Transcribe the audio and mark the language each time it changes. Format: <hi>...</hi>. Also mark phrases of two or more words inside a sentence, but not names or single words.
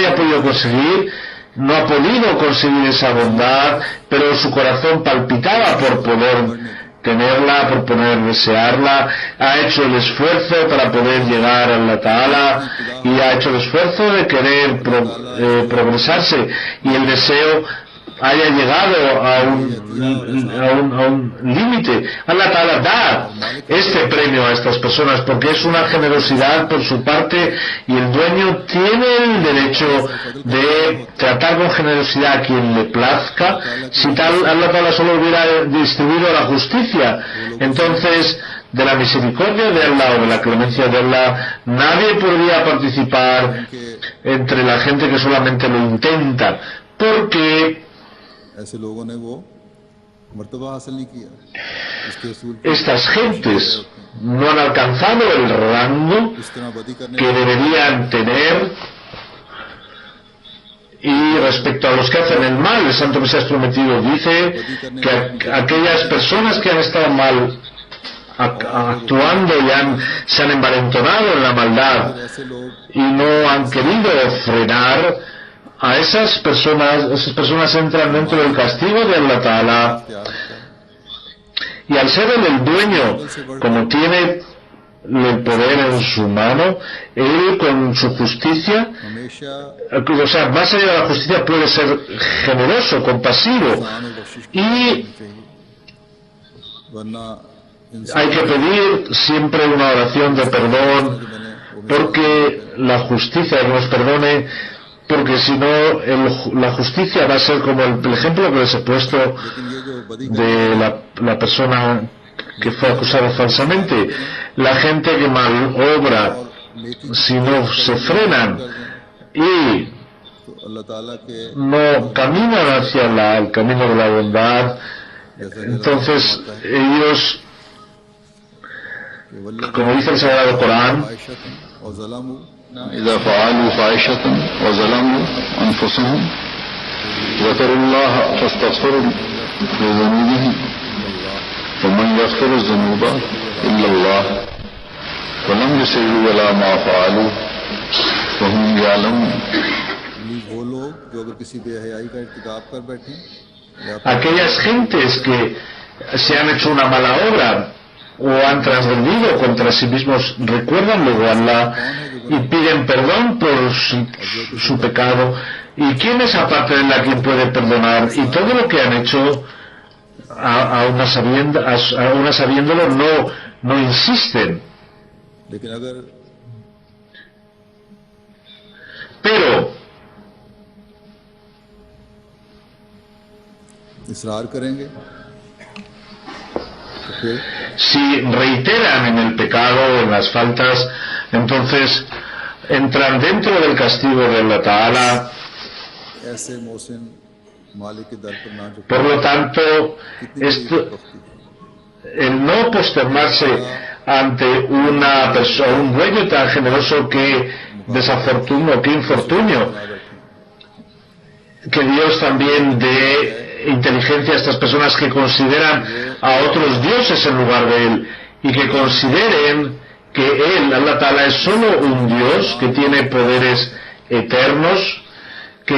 <es>haya podido conseguir, no ha podido conseguir esa bondad, pero su corazón palpitaba por poder tenerla, por poder desearla, ha hecho el esfuerzo para poder llegar a</es> <ar>الله تعالى</ar> <es>y ha hecho el esfuerzo de querer progresarse, y el deseo haya llegado a un límite.</es> <ar>الله تعالى</ar> <es>da este premio a estas personas porque es una generosidad por su parte, y el dueño tiene el derecho de tratar con generosidad a quien le plazca. Si tal</es> <ar>الله تعالى</ar> <es>solo hubiera distribuido la justicia, entonces de la misericordia de Allah o de la clemencia de Allah nadie podría participar entre la gente que solamente lo intenta, porque</es> <ur>ایسے لوگوں نے وہ مرتبہ حاصل نہیں کیا اس کے اصول</ur> <es>estas gentes no han alcanzado el rango</es> <ur>اس طرح بدی کرنے</ur> <es>que deberían tener. Y respecto a los que hacen el mal, el Santo Mesías prometido dice que aquellas personas que han estado mal actuando y se han envalentonado en la maldad</es> <ur>ایسے لوگ</ur> <es>y no han querido frenar, a esas personas entran dentro del castigo de</es> <ar>الله تعالى.</ar> <ur>تیار کرتا ہے</ur> <es>Y al ser él el dueño, como tiene el poder en su mano, él con su justicia, हमेशा o sea, más allá de la justicia, puede ser generoso, compasivo,</es> <ur>انسان اور بخشش</ur> <es>y</es> <ur>چاہیے ورنہ انسان</ur> <es>hay que pedir siempre una oración de perdón, porque la justicia nos perdone, porque si no la justicia va a ser como el ejemplo que les he puesto</es> <ur>لیکن یہ جو بدی</ur> <es>de la persona que fue acusada falsamente. La gente que mal obra, नेकी si no se frenan y</es> <ur>اللہ تعالیٰ کے</ur> <es>no caminan hacia el camino de la bondad. Entonces ellos, como dice el Sagrado Corán,</es> <ur>اور ظلموا</ur> <ar>إذا فعلوا فاحشة وظلموا أنفسهم ذكروا الله فاستغفروا لذنوبهم ومن يغفر الذنوب إلا الله ولم يصروا على ما فعلوا وهم يعلمون.</ar> <ur>وہ لوگ جو اگر کسی بے حیائی کا ارتکاب کر بیٹھے یا</ur> <es>aquellas gentes que se han hecho una mala obra o han transgredido contra sí mismos, recuerdan luego a Allah y piden perdón por su pecado. ¿Y quién es aparte de Allah quien puede perdonar? Y todo lo que han hecho, aún sabiéndolo, no insisten.</es> <ur>لیکن اگر</ur> <es>Pero</es> <ur>اصرار کریں گے تو پھر</ur> <es>si reiteran en el pecado, en las faltas, entonces entran dentro del castigo de</es> <ar>الله تعالى.</ar> <ur>ایسے محسن مالک کے در پر نہ جھکے</ur> <es>Por lo tanto, el no posternarse ante una persona, un dueño tan generoso, que desafortunio, que infortunio, que Dios también dé inteligencia a estas personas que consideran a otros dioses en lugar de Él, y que consideren que Él,</es> <ar>الله تعالى,</ar> <es>es solo un Dios que tiene poderes eternos, que</es>